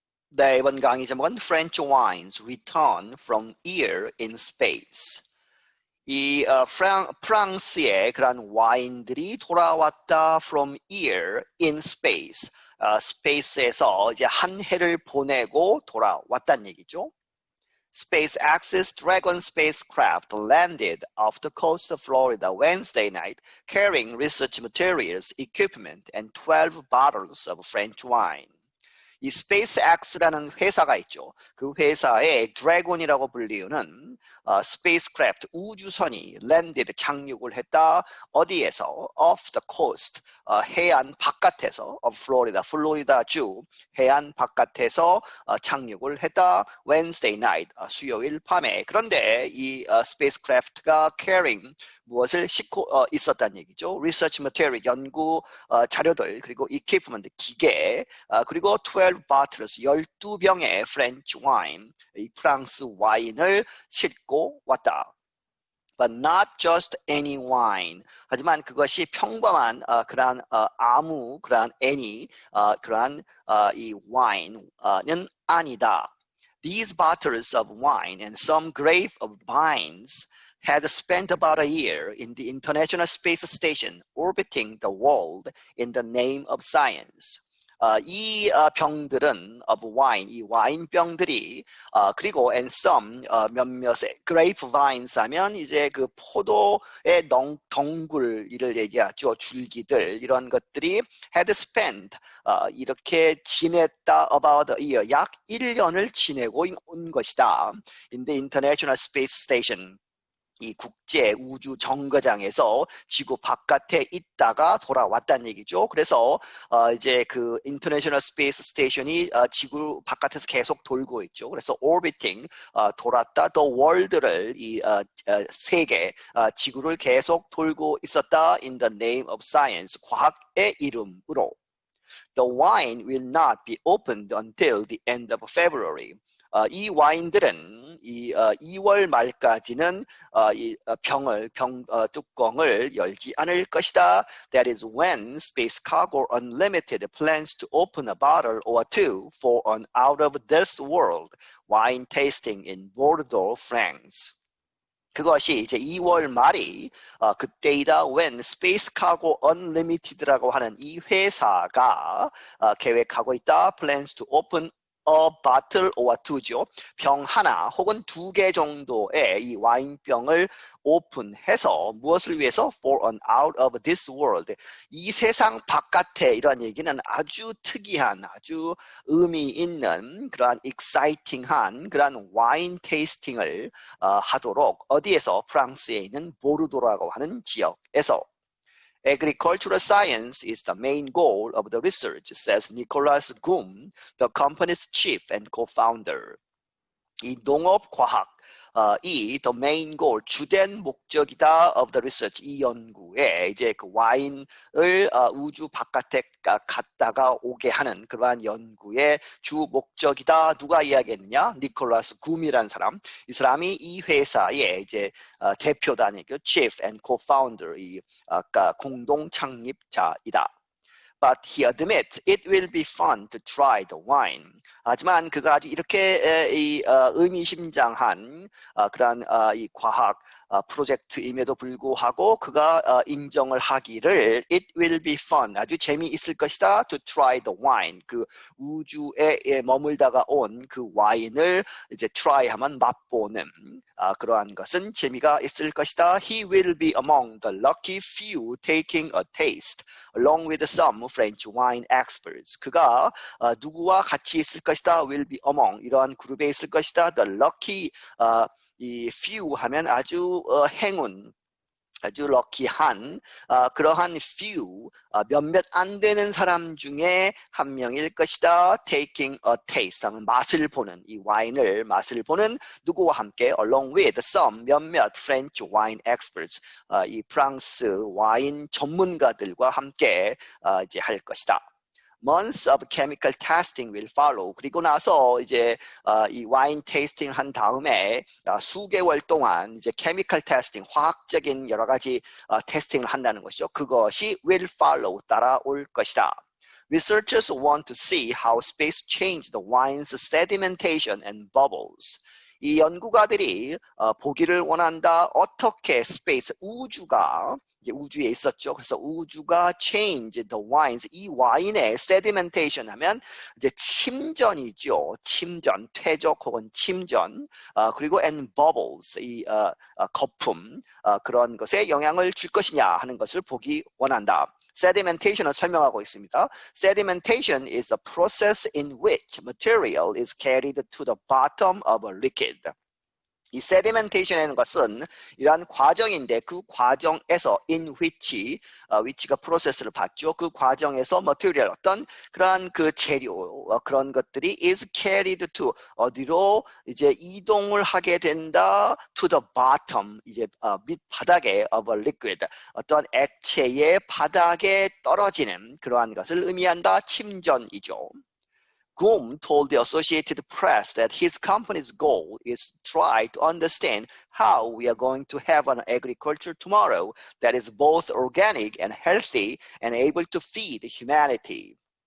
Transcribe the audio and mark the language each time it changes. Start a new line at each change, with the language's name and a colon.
Korean: 네, 이번 강의 제목은
English: French Wines Return from Year in Space.
Korean: 이 프랑스의 그런 와인들이 돌아왔다
English: from year in space.
Korean: 스페이스에서 이제 한 해를 보내고 돌아왔다는 얘기죠.
English: SpaceX's Dragon spacecraft landed off the coast of Florida Wednesday night, carrying research materials, equipment, and 12 bottles of French wine.
Korean: 이 SpaceX라는 회사가 있죠. 그 회사의 드래곤이라고 불리우는 스페이스크래프트 우주선이 landed 착륙을 했다. 어디에서?
English: off the coast
Korean: 해안 바깥에서 of Florida, 플로리다주 해안 바깥에서 착륙을 했다.
English: Wednesday night
Korean: 수요일 밤에. 그런데 이 스페이스크래프트가 carrying 무엇을 싣고 있었다는 얘기죠.
English: research material
Korean: 연구 자료들 그리고 equipment 기계 그리고
English: 12 bottles
Korean: 12병의
English: French wine
Korean: 이 프랑스 와인을 싣고 왔다.
English: But not just any wine.
Korean: 하지만 그것이 평범한 그러한 아무 그러한 any 그러한 이 wine는 아니다.
English: These bottles of wine and some grape of vines had spent about a year in the International Space Station orbiting the world in the name of science.
Korean: 이 병들은
English: of wine,
Korean: 이 와인병들이 그리고
English: and some
Korean: 몇몇의
English: grape vines
Korean: 하면 이제 그 포도의 덩굴 이를 얘기하죠. 줄기들 이런 것들이
English: had spent
Korean: 이렇게 지냈다
English: about a year
Korean: 약 1년을 지내고 온 것이다.
English: In the International Space Station
Korean: 이 국제 우주 정거장에서 지구 바깥에 있다가 돌아왔다는 얘기죠. 그래서 이제 그 인터내셔널 스페이스 스테이션이 지구 바깥에서 계속 돌고 있죠. 그래서 orbiting 돌았다.
English: The world
Korean: 를 이 세계 지구를 계속 돌고 있었다.
English: In the name of science
Korean: 과학의 이름으로.
English: The wine will not be opened until the end of February.
Korean: 이 와인들은 이 2월 말까지는 이 뚜껑을 열지 않을 것이다.
English: That is when Space Cargo Unlimited plans to open a bottle or two for an out of this world wine tasting in Bordeaux, France.
Korean: 그것이 이제 2월 말이 그때이다. when Space Cargo Unlimited라고 하는 이 회사가 계획하고 있다.
English: plans to open a bottle or two죠.
Korean: 병 하나 혹은 2개 정도의 이 와인병을 오픈해서 무엇을 위해서?
English: For an out of this world.
Korean: 이 세상 바깥에 이런 얘기는 아주 특이한, 아주 의미 있는 그러한
English: exciting한
Korean: 그러한 와인 테이스팅을 하도록 어디에서? 프랑스에 있는 보르도라고 하는 지역에서.
English: Agricultural science is the main goal of the research, says Nicolas Goum, the company's chief and co-founder.
Korean: 이 농업과학, 이
English: the main goal,
Korean: 주된 목적이다
English: of the research,
Korean: 이 연구에 이제 그 와인을 우주 바깥에 갔다가 오게 하는 그러한 연구의 주 목적이다. 누가 이야기했느냐? 니콜라스 굼이라는 사람. 이 사람이 이 회사의 이제 대표단이고
English: chief and co-founder,
Korean: 이 공동 창립자이다.
English: But he admits it will be fun to try the wine.
Korean: 하지만 그가 아주 이렇게 의미심장한 그런 이 과학 프로젝트임에도 불구하고 그가 인정을 하기를
English: it will be fun,
Korean: 아주 재미있을 것이다.
English: to try the wine,
Korean: 그 우주에 머물다가 온 그 와인을 이제 try하면 맛보는 그러한 것은 재미가 있을 것이다.
English: He will be among the lucky few taking a taste along with some French wine experts.
Korean: 그가 누구와 같이 있을 것이다.
English: will be among
Korean: 이러한 그룹에 있을 것이다. the lucky 이 few 하면 아주 행운, 아주 럭키한 그러한 few 몇몇 안 되는 사람 중에 한 명일 것이다.
English: taking a taste
Korean: 하면 맛을 보는, 이 와인을 맛을 보는 누구와 함께
English: along with some
Korean: 몇몇
English: French wine experts
Korean: 이 프랑스 와인 전문가들과 함께 이제 할 것이다.
English: Months of chemical testing will follow.
Korean: 그리고 나서 이제 이 와인 테이스팅 한 다음에 수개월 동안 이제
English: chemical testing,
Korean: 화학적인 여러 가지 테스팅을 한다는 것이죠. 그것이
English: will follow,
Korean: 따라올 것이다.
English: Researchers want to see how space changed the wine's sedimentation and bubbles.
Korean: 이 연구가들이 보기를 원한다. 어떻게 스페이스, 우주가 이제 우주에 있었죠. 그래서 우주가
English: change the wines,
Korean: 이 와인의 sedimentation 하면 이제 침전이죠. 침전, 퇴적 혹은 침전, 그리고
English: and bubbles,
Korean: 이 거품, 그런 것에 영향을 줄 것이냐 하는 것을 보기 원한다. Sedimentation을 설명하고 있습니다.
English: Sedimentation is the process in which material is carried to the bottom of a liquid.
Korean: 이 sedimentation이라는 것은 이러한 과정인데 그 과정에서
English: in which,
Korean: which가 프로세스를 받죠. 그 과정에서 material, 어떤 그러한 그 재료, 그런 것들이
English: is carried to,
Korean: 어디로 이제 이동을 하게 된다.
English: to the bottom,
Korean: 이제 밑바닥에
English: of a liquid,
Korean: 어떤 액체의 바닥에 떨어지는 그러한 것을 의미한다. 침전이죠.
English: Goom told the Associated Press that his company's goal is to try to understand how we are going to have an agriculture tomorrow that is both organic and healthy and able to feed humanity.